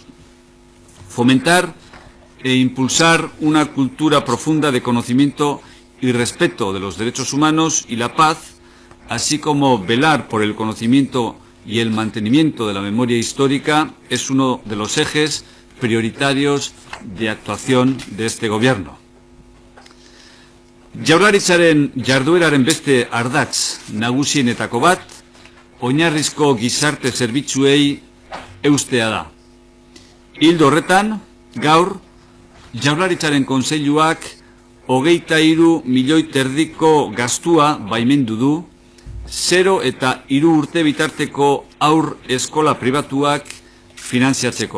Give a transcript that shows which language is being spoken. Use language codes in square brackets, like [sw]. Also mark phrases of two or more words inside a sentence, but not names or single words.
[es] Fomentar e impulsar una cultura profunda de conocimiento y respeto de los derechos humanos y la paz, así como velar por el conocimiento y el mantenimiento de la memoria histórica, es uno de los ejes prioritarios de actuación de este Gobierno. [eu] Jaurlaritzaren jardueraren beste ardatz nagusienetako bat, oinarrizko gizarte zerbitzuei eustea da. Ildo horretan, gaur, Jaurlaritzaren Kontseiluak 23,5 milioi gastua baimendu du, 0 eta 3 urte bitarteko haur eskola pribatuak finantziatzeko.